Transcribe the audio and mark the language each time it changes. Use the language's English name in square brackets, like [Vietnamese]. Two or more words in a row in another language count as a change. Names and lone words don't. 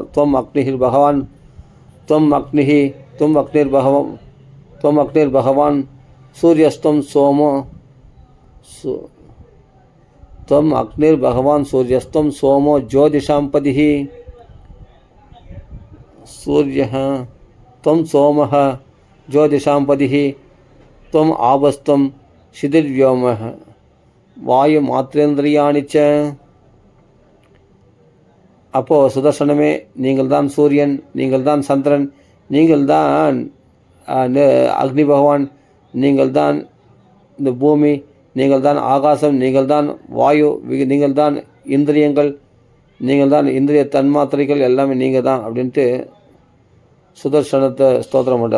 [Sanskrit] त्वम् अग्निर् भगवान्, त्वम् अग्निः, त्वम् अग्निर् भगवान्, त्वम् अग्निर् भगवान्, सूर्यस्त्वं सोमो, त्वम् अग्निर् भगवान् सूर्यस्त्वं सोमो ज्योतिषाम्पतिः, சூரியः त्वं सोमः ज्योतिषांपतिः त्वं आबस्त्वं शिथिर्व्योमः वायुमात्रेन्द्रियाणि च. [Tamil] அப்போது சுதர்சனமே, நீங்கள் தான் சூரியன், நீங்கள் தான் சந்திரன், நீங்கள் தான் அக்னி பகவான், நீங்கள் தான் இந்த பூமி, நீங்கள் தான் ஆகாசம், நீங்கள் தான் வாயு, நீங்கள் தான் இந்திரியங்கள், நீங்கள் தான் இந்திரிய தன்மாத்திரைகள், எல்லாமே நீங்கள் தான் அப்படின்ட்டு சுதர்சனத்தை ஸ்தோத்திரம் பண்ணுறார்.